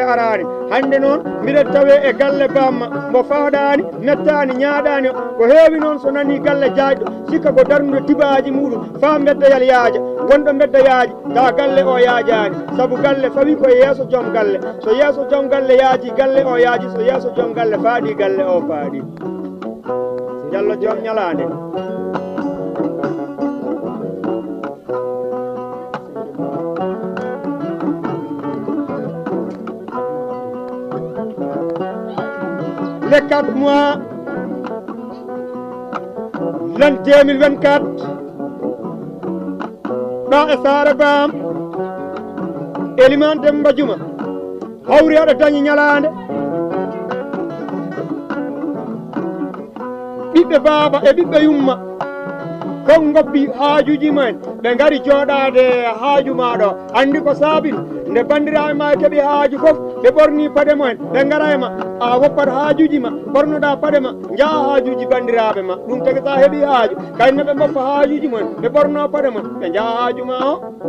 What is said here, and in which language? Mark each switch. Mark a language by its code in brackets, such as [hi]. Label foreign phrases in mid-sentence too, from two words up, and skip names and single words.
[ff] arani hande noon mbiɗen tawe e galle bamma mo faaɗani mettani ñaaɗani ko heewi noon so nani galle jaajɗo sikka ko darnude tibaji muɗum fa beddayal yaaja wonɗo bedda yaaji ta galle o yaajani saabu galle fawi koye yeeso joom galle so yeeso joom galle yaaji galle o yaaji so yeeso joom galle faaɗi galle o faaɗi Jallo joom ñalande [fr] le 4 mois l'an [ff] 2024 ɗo e saare bam Eliman Demba Juma hawri aɗa dañi ñalande ɓiɓɓe baaba e ɓiɓɓe yumma kon goppi haajuji men ɓe ngari jooɗade haaju maɗo andi ko saabi nde bandiraɓe ma keeɓi haaju fof ɓe ɓorni paɗe mumen ɓe ngara e ma a woppat haajuji ma ɓornoɗa paɗe ma jaa haajuji bandiraɓe ma ɗum tagi sa heeɓi haaju kayne ɓe goppa haajuji mumen ɓe ɓorno paɗe ma ɓe jaa haaju ma o